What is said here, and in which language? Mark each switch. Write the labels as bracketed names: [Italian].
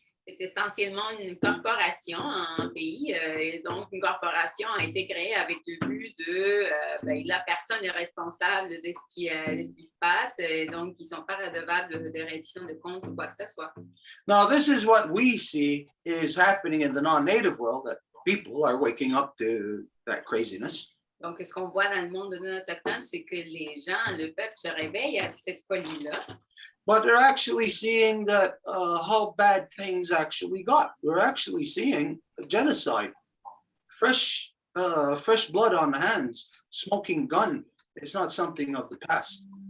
[French] C'est essentiellement une corporation en pays. Et donc, une corporation a été créée avec le but de la personne est responsable de ce qui se passe. Et donc, ils ne sont pas redevables de reddition de comptes ou quoi que ce soit. [English] Now, this is what we see is happening in the non-native world, that people are waking up to that craziness. [French] Donc, ce qu'on voit dans le monde non autochtone, c'est que les gens, le peuple se réveille à cette folie-là. [English] But they're actually seeing that how bad things actually got. We're actually seeing a genocide, fresh blood on the hands, smoking gun. It's not something of the past.